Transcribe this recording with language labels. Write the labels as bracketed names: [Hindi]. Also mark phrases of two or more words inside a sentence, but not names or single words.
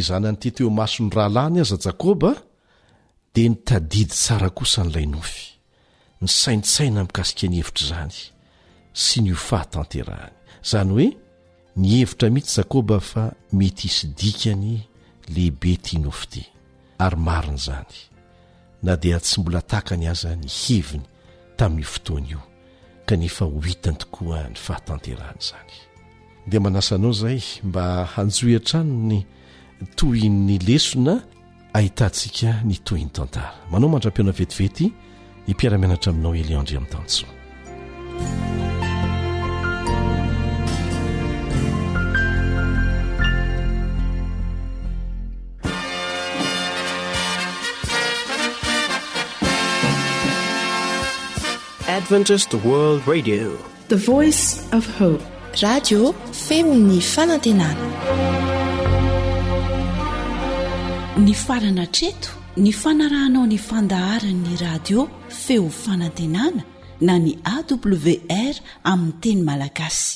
[Malagasy] zanany ty teo mason'ny rahalahiny aza Jakoba dia nitadidy tsara kosa n'ilay nofy ny saintsaina mikasika ny hevitra izany sy ny ho fahatanterahany izany hoe ny hevitra mihitsy Jakoba fa mety hisy dikany lehibe ty nofy ty ary marina izany na dia tsy mbola takany aza ny heviny tamin'ny fotoana io kanefa ho hitany tokoa ny fahatanterahany izany. Dia manasanao izay mba hanjohy hatrano ny tohin'ny lesona ahitantsika ny tohin'ny tantara. Manao mandra-piona vetivety hipiara-mianatra aminao Eliandry amin'ny Tansoa. [English] Adventist World Radio, the voice of hope. [Malagasy] Radio feony fanantenana. Ny farana treto ny fanarahanao ny fandaharan'ny radio feo fanantenana na ny AWR amin'ny teny malagasy.